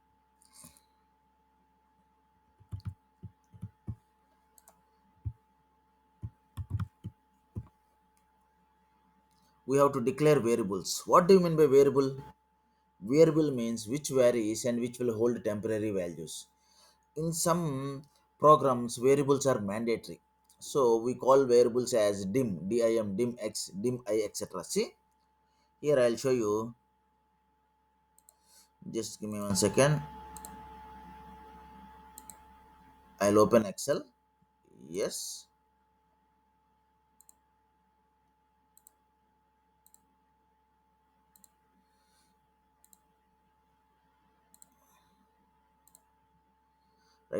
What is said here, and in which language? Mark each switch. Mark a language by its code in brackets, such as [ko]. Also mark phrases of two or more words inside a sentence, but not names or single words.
[en] We have to declare variables. What do you mean by variable? Variable means which varies and which will hold temporary values. In some programs, variables are mandatory. So we call variables as dim, dim x, dim I, etc. See, here I'll show you. Just give me 1 second. I'll open Excel. Yes, right.